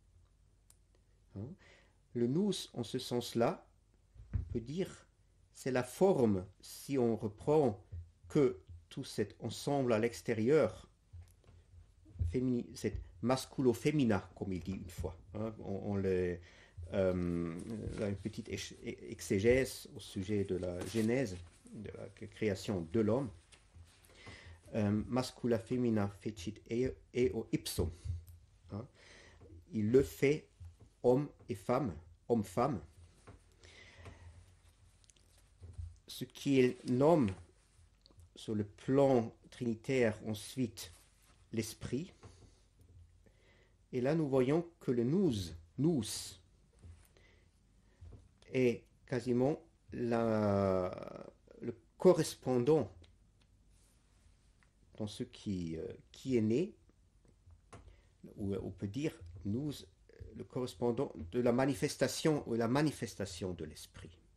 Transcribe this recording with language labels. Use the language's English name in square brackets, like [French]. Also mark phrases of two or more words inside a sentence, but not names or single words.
[French] Le nous, en ce sens-là, on peut dire, c'est la forme, si on reprend que tout cet ensemble à l'extérieur, cette masculo-fémina, comme il dit une fois. On a une petite exégèse au sujet de la genèse, de la création de l'homme. [Latin] Mascula femina fecit eo ipsum. [French] Il le fait homme et femme, homme-femme. Ce qu'il nomme sur le plan trinitaire ensuite l'esprit. Et là, nous voyons que le nous est quasiment le correspondant dans ce qui est né, ou on peut dire nous, le correspondant de la manifestation ou la manifestation de l'esprit.